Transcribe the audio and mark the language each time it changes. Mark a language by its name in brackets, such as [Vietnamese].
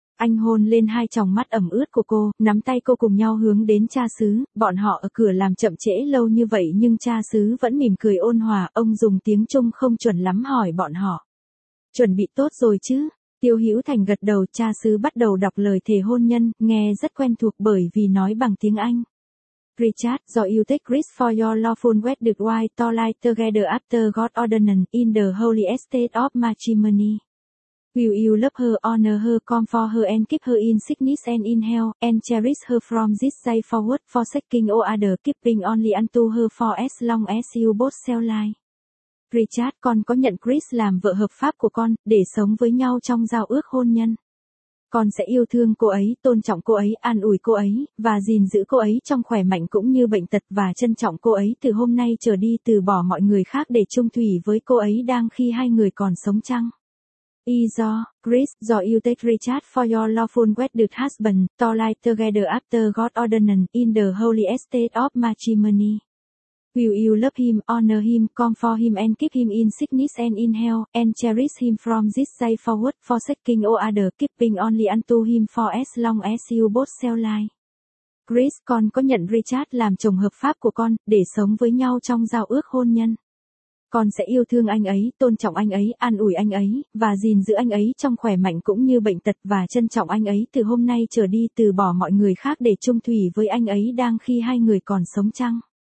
[Vietnamese] Anh hôn lên hai tròng mắt ẩm ướt của cô, nắm tay cô cùng nhau hướng đến cha xứ, bọn họ ở cửa làm chậm trễ lâu như vậy nhưng cha xứ vẫn mỉm cười ôn hòa, ông dùng tiếng Trung không chuẩn lắm hỏi bọn họ. Chuẩn bị tốt rồi chứ? Tiêu Hữu Thành gật đầu, cha xứ bắt đầu đọc lời thề hôn nhân, nghe rất quen thuộc bởi vì nói bằng tiếng Anh. [English] Richard, do you take Chris for your lawful wedded wife to lie together after God ordained in the holy estate of matrimony. Will you love her, honor her, comfort her and keep her in sickness and in health, and cherish her from this day forward, forsaking all other, keeping only unto her for as long as you both shall live. [Vietnamese] Richard, con có nhận Chris làm vợ hợp pháp của con, để sống với nhau trong giao ước hôn nhân. Con sẽ yêu thương cô ấy, tôn trọng cô ấy, an ủi cô ấy, và gìn giữ cô ấy trong khỏe mạnh cũng như bệnh tật, và trân trọng cô ấy từ hôm nay trở đi, từ bỏ mọi người khác để chung thủy với cô ấy đang khi hai người còn sống chăng. [English] Izo, Chris, do you take Richard for your lawful wedded husband, to lie together after God ordained in the holy estate of matrimony. Will you love him, honor him, comfort him and keep him in sickness and in health, and cherish him from this day forward, forsaking all other, keeping only unto him for as long as you both shall live. [Vietnamese] Chris, con có nhận Richard làm chồng hợp pháp của con, để sống với nhau trong giao ước hôn nhân. Con sẽ yêu thương anh ấy, tôn trọng anh ấy, an ủi anh ấy, và gìn giữ anh ấy trong khỏe mạnh cũng như bệnh tật, và trân trọng anh ấy từ hôm nay trở đi, từ bỏ mọi người khác để chung thủy với anh ấy đang khi hai người còn sống chăng.